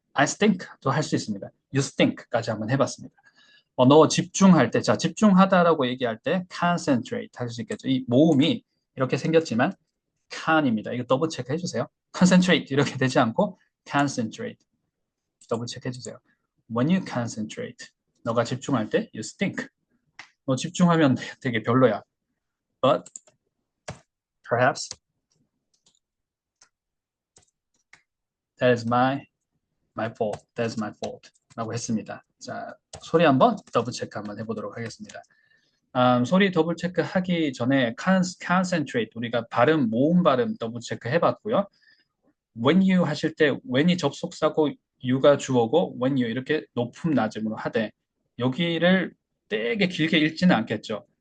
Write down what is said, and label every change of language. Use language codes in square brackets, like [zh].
[ko] I stink도 할 수 있습니다. You stink까지 한번 해봤습니다. 너 집중할 때, 자, 집중하다라고 얘기할 때 concentrate 할 수 있겠죠. 이 모음이 이렇게 생겼지만 can입니다. 이거 더블 체크 해주세요. concentrate 이렇게 되지 않고 concentrate 더블 체크 해주세요. [en] When you concentrate, [ko] 너가 집중할 때 [en] you stink. [ko] 너 집중하면 되게 별로야. [en] But perhaps that is my fault. That is my fault. [ko] 라고 했습니다. 자, 소리 한번 더블 체크 한번 해보도록 하겠습니다. 소리 더블 체크 하기 전에 concentrate 우리가 모음 발음 더블 체크 해봤고요. when you 하실 때 when이 접속사고 you가 주어고 when you 이렇게 높음 낮음으로 하되 여기를 되게 길게 읽지는 않겠죠.